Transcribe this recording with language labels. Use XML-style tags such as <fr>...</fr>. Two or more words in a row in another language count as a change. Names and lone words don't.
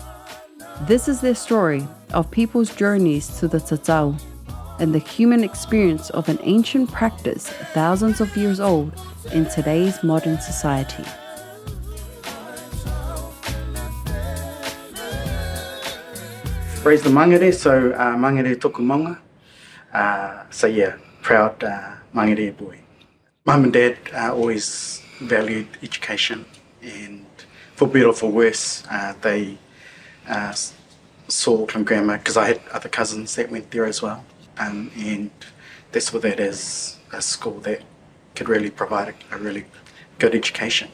<en>This is their story of people's journeys to the tatau and the human experience of an ancient practice thousands of years old in today's modern society. Raised the mangere, so</en> <mi>mangere toku maunga.</mi> <en>So yeah, proud mangere boy. Mum and Dad always valued education, and for better or for worse, they saw Auckland Grammar, because I had other cousins that went there as well, and they saw that as a school that could really provide a really good education.</en>